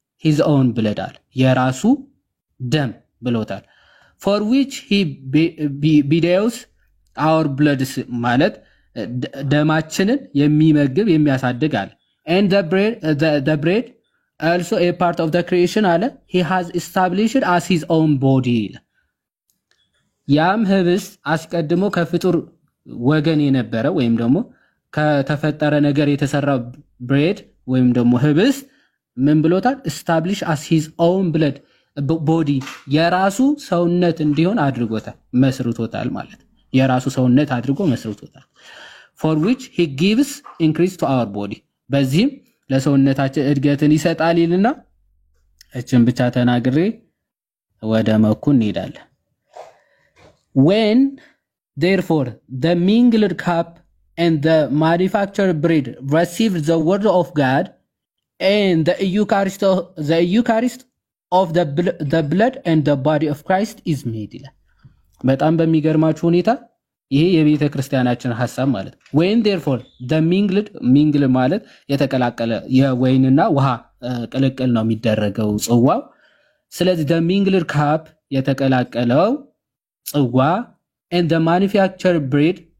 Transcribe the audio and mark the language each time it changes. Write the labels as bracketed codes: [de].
[en] his own blood [am] አለ፣ የራሱ ደም ብሎታል። [en] for which he bedews our blood [am] ማለት ደማችንን የሚመግብ የሚያሳድግ አለ። [en] and the bread also a part of the creation አለ he has established as his own body [am] ያም ህብስት አስቀድሞ ከፍጡር ወገን የነበረ ወይም ደግሞ ከተፈጠረ ነገር የተሰራ ብሬድ ወይም ደግሞ ህብስት ምን ብሎታል? [en] establish as his own blood body [am] የራሱ ሰውነት እንዲሆን አድርጎታል፣ መስርቶታል ማለት የራሱ ሰውነት አድርጎ መስርቶታል። [en] for which he gives increase to our body [am] በዚህም ለሰውነታችን እድገትን ይሰጣል ይልና እችን ብቻ ተናግሬ ወደ መኩ እንሄዳለን። [en] when therefore the mingled cup and the manufactured bread receive the word of God and the Eucharist of the blood and the body of Christ is made [am] ይላል። በጣም በሚገርማችሁ ሁኔታ ይሄ የቤተ ክርስቲያናችን ሐሳብ ማለት ነው። [en] when therefore the mingled [am] ማለት የተቀላቀለ የወይንና ውሃ ቅልቅል ነው የሚደረገው ጽዋው። ስለዚህ [en] the mingled cup [am] የተቀላቀለው ጽዋ [en] and the manufactured bread